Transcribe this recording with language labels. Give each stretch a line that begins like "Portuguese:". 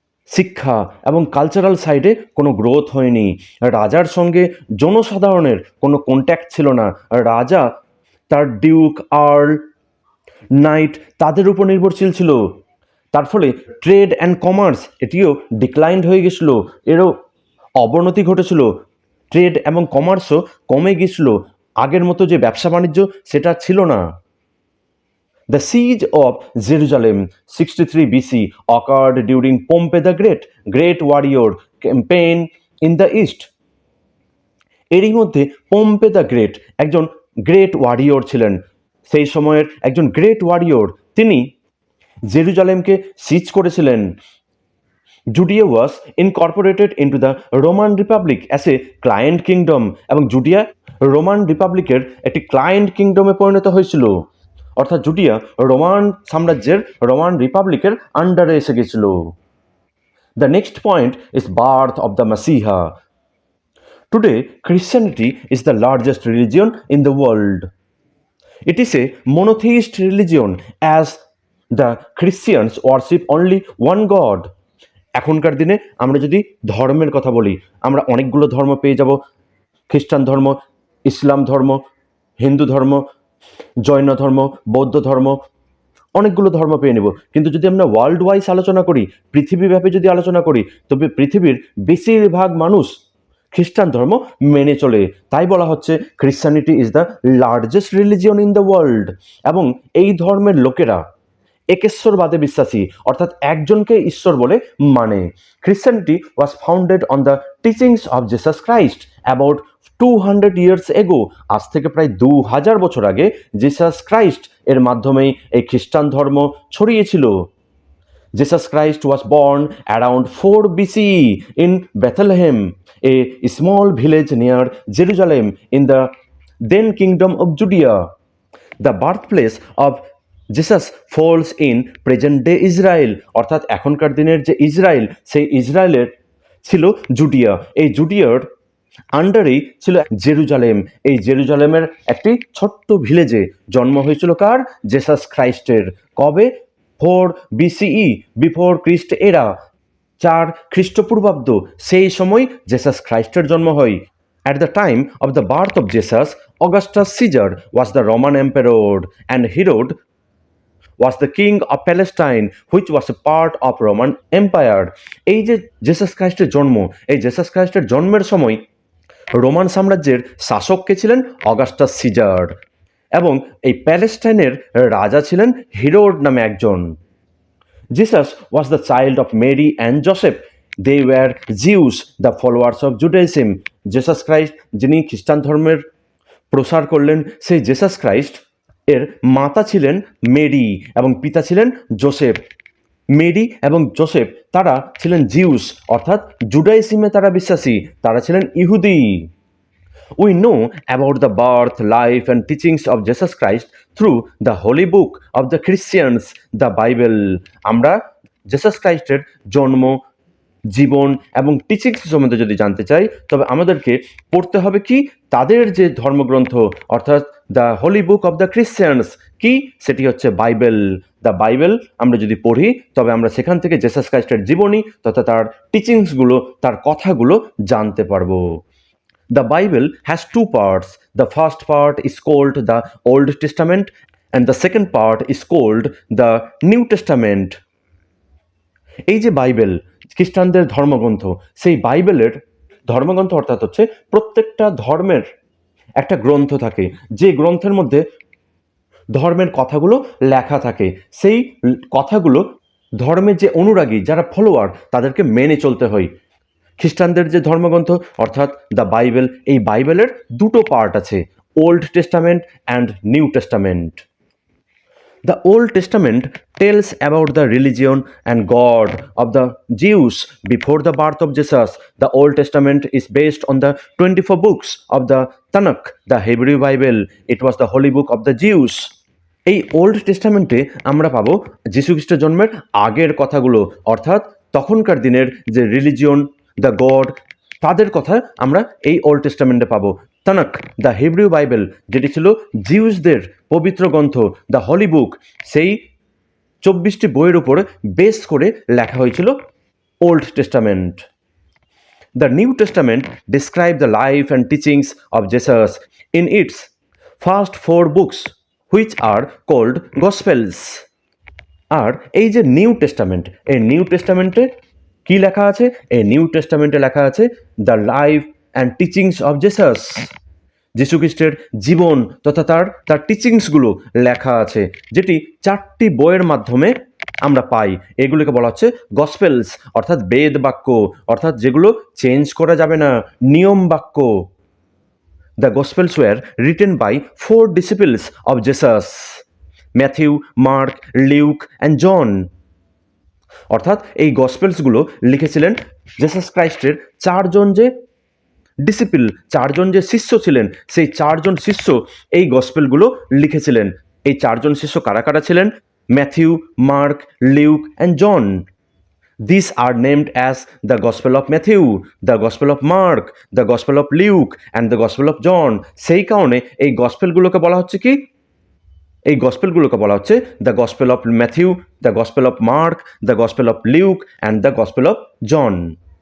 Bangla: শিক্ষা এবং কালচারাল সাইডে কোনো গ্রোথ হয়নি, রাজার সঙ্গে জনসাধারণের কোনো কন্ট্যাক্ট ছিল না, রাজা তার ডিউক, আর্ল, নাইট তাদের উপর নির্ভরশীল ছিল। তার ফলে
English: trade and commerce
Bangla: এটিও ডিক্লাইন্ড হয়ে গেছিলো, এরও অবনতি ঘটেছিল। ট্রেড এবং কমার্সও কমে গেছিলো, আগের মতো যে ব্যবসা বাণিজ্য সেটা ছিল না।
English: The siege of Jerusalem 63 BC occurred during Pompey the Great warrior campaign in the east.
Bangla: এরই মধ্যে পম্পে দ্য গ্রেট একজন গ্রেট ওয়ারিয়র ছিলেন, সেই সময়ের একজন গ্রেট ওয়ারিয়র, তিনি জেরুজালেমকে সিজ করেছিলেন।
English: Judea was incorporated into the Roman republic as a client kingdom,
Bangla: এবং জুডিয়া রোমান রিপাবলিকের একটি ক্লায়েন্ট কিংডমে পরিণত হয়েছিল। অর্থাৎ জুডিয়া রোমান সাম্রাজ্যের, রোমান রিপাবলিকের আন্ডারে এসে গেছিল।
English: The next point is birth of the Messiah. Today Christianity is the largest religion in the world. It is a monotheist religion as the Christians worship only one God.
Bangla: এখনকার দিনে আমরা যদি ধর্মের কথা বলি, আমরা অনেকগুলো ধর্ম পেয়ে যাব। খ্রিস্টান ধর্ম, ইসলাম ধর্ম, হিন্দু ধর্ম, জৈন ধর্ম, বৌদ্ধ ধর্ম, অনেকগুলো ধর্ম পেয়ে নেব। কিন্তু যদি আমরা ওয়ার্ল্ড ওয়াইজ আলোচনা করি, পৃথিবীব্যাপী যদি আলোচনা করি, তবে পৃথিবীর বেশিরভাগ মানুষ খ্রিস্টান ধর্ম মেনে চলে। তাই বলা হচ্ছে
English: Christianity is the largest religion in the world.
Bangla: এবং এই ধর্মের লোকেরা একেশ্বরবাদে বিশ্বাসী, অর্থাৎ একজনকে ঈশ্বর বলে মানে।
English: Christianity was founded on the teachings of Jesus Christ about 200 years ago।
Bangla: আজ থেকে প্রায় 2000 বছর আগে জিসাস ক্রাইস্ট এর মাধ্যমেই এই খ্রিস্টান ধর্ম ছড়িয়েছিল।
English: Jesus Christ was born around 4 BCE in Bethlehem, a small village near Jerusalem in the then Kingdom of Judea. The birthplace of Jesus falls in present day Israel,
Bangla: অর্থাৎ এখনকার দিনের যে ইসরায়েল, সেই ইসরায়েলের ছিল জুডিয়া। এই জুডিয়ার আন্ডারেই ছিল জেরুজালেম। এই জেরুজালেমের একটি ছোট্ট ভিলেজে জন্ম হয়েছিল কার? জেসাস ক্রাইস্টের। কবে? 4 BCE,
English: before Christ era,
Bangla: 4 খ্রিস্টপূর্বাব্দ, সেই সময় জেসাস ক্রাইস্টের জন্ম হয়।
English: At the time of the birth of Jesus, Augustus Caesar was the Roman emperor and Herod was the king of Palestine, which was a part of Roman Empire.
Bangla: এই যে Jesus ক্রাইস্টের জন্ম, এই জেসাস ক্রাইস্টের জন্মের সময় Roman সাম্রাজ্যের শাসক কে ছিলেন? Augustus caesar. এবং এই প্যালেস্টাইনের রাজা ছিলেন হিরোড নামে একজন।
English: Jesus was the child of Mary and Joseph. They were Jews, the followers of Judaism.
Bangla: Jesus Christ যিনি খ্রিস্টান ধর্মের প্রসার করলেন, সেই জেসাস ক্রাইস্ট এর মাতা ছিলেন মেরি এবং পিতা ছিলেন জোসেফ। মেরি এবং জোসেফ তারা ছিলেন জিউস, অর্থাৎ জুডাইজমে তারা বিশ্বাসী, তারা ছিলেন ইহুদি।
English: We know about the birth, life and teachings of Jesus Christ through the holy book of the Christians, the Bible.
Bangla: আমরা জেসাস ক্রাইস্টের জন্ম, জীবন এবং টিচিংস সম্বন্ধে যদি জানতে চাই, তবে আমাদেরকে পড়তে হবে কি? তাদের যে ধর্মগ্রন্থ, অর্থাৎ
English: The holy book of the Christians.
Bangla: কি? সেটি হচ্ছে বাইবেল। দ্য বাইবেল আমরা যদি পড়ি, তবে আমরা সেখান থেকে জেসাস ক্রাইস্টের জীবনী তথা তার টিচিংসগুলো, তার কথাগুলো জানতে পারবো।
English: The Bible has two parts. The first part is called the Old Testament and the second part is called the New Testament.
Bangla: এই যে বাইবেল, খ্রিস্টানদের ধর্মগ্রন্থ, সেই বাইবেলের ধর্মগ্রন্থ অর্থাৎ হচ্ছে প্রত্যেকটা ধর্মের একটা গ্রন্থ থাকে, যে গ্রন্থের মধ্যে ধর্মের কথাগুলো লেখা থাকে। সেই কথাগুলো ধর্মের যে অনুরাগী, যারা ফলোয়ার, তাদেরকে মেনে চলতে হয়। খ্রিস্টানদের যে ধর্মগ্রন্থ অর্থাৎ দ্য বাইবেল, এই বাইবেলের দুটো পার্ট আছে, old testament and new testament.
English: The Old Testament tells about the religion and God of the Jews before the birth of Jesus. The Old Testament is based on the 24 books of the Tanakh, the Hebrew Bible. It was the holy book of the Jews.
Bangla: এই old টেস্টামেন্টে আমরা পাবো যীশুখ্রিস্টের জন্মের আগের কথাগুলো, অর্থাৎ তখনকার দিনের যে রিলিজিয়ন, দ্য গড, তাদের কথা আমরা এই ওল্ড টেস্টামেন্টে পাবো। তানাক,
English: the Hebrew Bible,
Bangla: যেটি ছিল জিউসদের পবিত্র গ্রন্থ,
English: the holy book,
Bangla: সেই 24টি বইয়ের উপর বেস করে লেখা হয়েছিল old testament.
English: The New Testament describes the life and teachings of Jesus in its first 4 books, which are called Gospels.
Bangla: আর এই যে নিউ টেস্টামেন্ট, এই নিউ টেস্টামেন্টে কি লেখা আছে? এই নিউ টেস্টামেন্টে লেখা আছে
English: The life and teachings of Jesus.
Bangla: যীশুখ্রিস্টের জীবন তথা তার টিচিংসগুলো লেখা আছে, যেটি 4টি বইয়ের মাধ্যমে আমরা পাই। এগুলোকে বলা হচ্ছে গসপেলস, অর্থাৎ বেদ বাক্য, অর্থাৎ যেগুলো চেঞ্জ করা যাবে না, নিয়ম বাক্য।
English: The Gospels were written by 4 disciples of Jesus, Matthew, Mark, Luke and John.
Bangla: অর্থাৎ এই গসপেলসগুলো লিখেছিলেন জেসাস ক্রাইস্টের 4জন যে ডিসিপল, 4জন যে শিষ্য ছিলেন, সেই 4জন শিষ্য এই গসপেলগুলো লিখেছিলেন। এই 4জন শিষ্য কারা কারা ছিলেন? Matthew, mark, Luke and John.
English: These are named as the Gospel of Matthew, the Gospel of Mark, the Gospel of Luke and the Gospel of John.
Bangla: সেই কারণে এই গসপেলগুলোকে বলা হচ্ছে কি? এই গসপেলগুলোকে বলা হচ্ছে
English: The gospel of Matthew, the gospel of Mark, the gospel of Luke and the gospel of John.